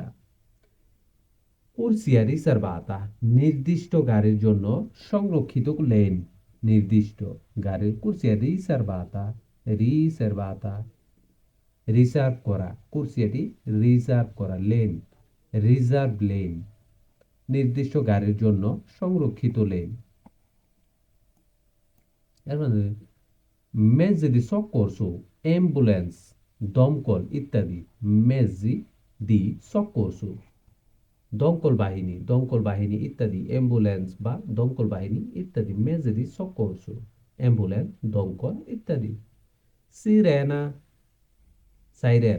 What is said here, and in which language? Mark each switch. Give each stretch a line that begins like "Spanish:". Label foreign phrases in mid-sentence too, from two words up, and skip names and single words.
Italian: corsia riservata
Bangla: নির্দিষ্ট গাড়ির জন্য সংরক্ষিত লেন, নির্দিষ্ট গাড়ির,
Italian: corsia riservata,
Bangla: রিসার্ভাতা রিজার্ভ করা, কুরসিয়াটি রিজার্ভ করা, লেন রিজার্ভ লেন, নির্দিষ্ট গাড়ির জন্য সংরক্ষিত লেন। এর মানে
Italian: mezzi di soccorso,
Bangla: অ্যাম্বুলেন্স, দমকল ইত্যাদি।
Italian: mezzi di soccorso,
Bangla: দমকল বাহিনী ইত্যাদি। অ্যাম্বুলেন্স বা দমকল বাহিনী ইত্যাদি।
Italian: mezzi di soccorso,
Bangla: অ্যাম্বুলেন্স, দমকল ইত্যাদি। সিরেনা, সাইরেন।